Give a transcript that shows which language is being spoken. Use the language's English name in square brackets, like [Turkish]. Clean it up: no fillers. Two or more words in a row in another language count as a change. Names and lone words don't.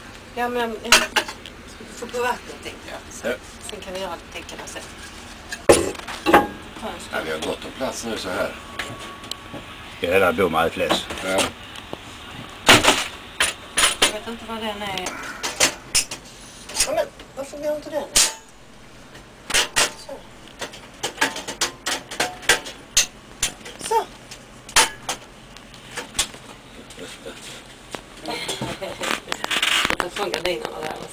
[Swedish] Ja, men jag får på vattnet tänkte jag. Så. Ja. Sen kan vi göra tecken sen. Ja, vi har gått på plats nu så här. Ja, [Danish] der blev meget plads. [Swedish] Ja. Jag vet inte vad den är. Ja, men varför går inte den? Så. Så. Jag får gardinerna där.